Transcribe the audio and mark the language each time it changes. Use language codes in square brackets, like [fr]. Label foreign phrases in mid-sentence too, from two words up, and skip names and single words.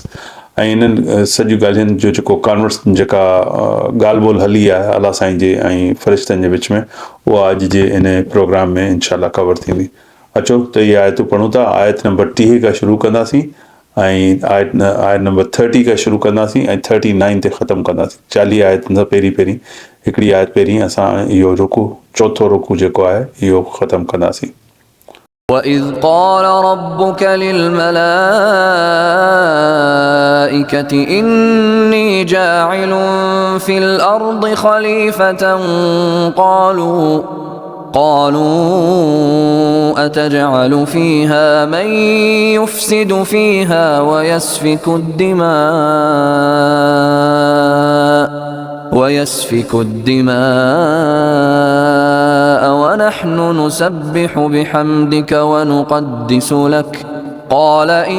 [sd] ऐं इन्हनि सॼियूं ॻाल्हियुनि जो जेको जेका ॻाल्हि ॿोल हली आहे अलाह साईं जे ऐं फ़रिश्तनि जे विच में, उहा अॼु जे इन प्रोग्राम में इंशाअल्लाह कवर थींदी। अचो त इहे आयतूं पढ़ूं था। आयत नंबर 30 खां शुरू कंदासीं ऐं आयत नंबर 30 खां शुरू कंदासीं ऐं 39 ते ख़तमु कंदासीं। 40 आयतुनि सां पहिरीं हिकिड़ी आयत पहिरीं असां इहो रुकू, चोथों रुकू जेको आहे इहो ख़तमु कंदासीं। [ar] وإذ قال ربك للملائكة إني جاعل في الأرض خليفة قالوا أتجعل فيها من يفسد فيها ويسفك الدماء ونحن نسبح بحمدك ونقدس لك قال